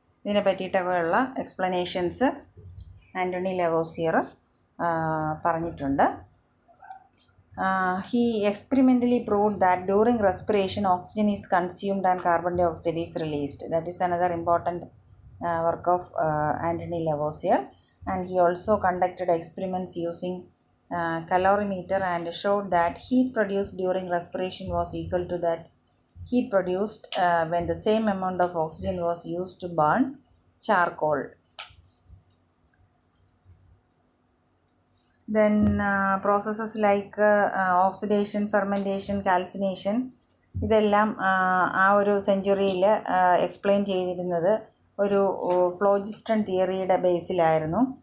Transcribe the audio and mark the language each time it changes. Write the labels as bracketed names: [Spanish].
[Malayalam] ഇതിനെ പറ്റിയിട്ടൊക്കെയുള്ള എക്സ്പ്ലനേഷൻസ് ആൻ്റണി ലെവോസിയർ പറഞ്ഞിട്ടുണ്ട്. [English] He experimentally proved that during respiration oxygen is consumed and carbon dioxide is released. That is another important work of Anthony Lavoisier. And he also conducted experiments using calorimeter and showed that heat produced during respiration was equal to that heat produced when the same amount of oxygen was used to burn charcoal. Then processes like oxidation, fermentation, calcination, [Malayalam] ഇതെല്ലാം ആ ഒരു സെഞ്ച്വറിയിൽ explain ചെയ്തിരുന്നത് ഒരു ഫ്ലോജിസ്റ്റൺ തിയറിയുടെ ബേസിലായിരുന്നു.